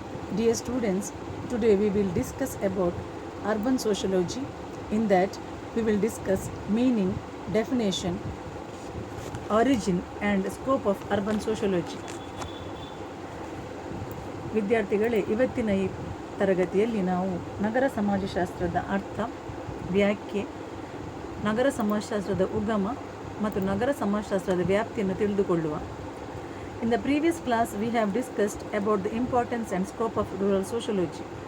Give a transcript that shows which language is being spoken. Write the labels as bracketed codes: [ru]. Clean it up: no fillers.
[en] Dear students, today we will discuss about urban sociology. In that, we will discuss meaning, definition, origin and scope of urban sociology. [kn] ವಿದ್ಯಾರ್ಥಿಗಳೇ, ಇವತ್ತಿನ ಈ ತರಗತಿಯಲ್ಲಿ ನಾವು ನಗರ ಸಮಾಜಶಾಸ್ತ್ರದ ಅರ್ಥ, ವ್ಯಾಖ್ಯೆ, ನಗರ ಸಮಾಜಶಾಸ್ತ್ರದ ಉಗಮ ಮತ್ತು ನಗರ ಸಮಾಜಶಾಸ್ತ್ರದ ವ್ಯಾಪ್ತಿಯನ್ನು ತಿಳಿದುಕೊಳ್ಳುವ. [en] In the previous class, we have discussed about the importance and scope of rural sociology.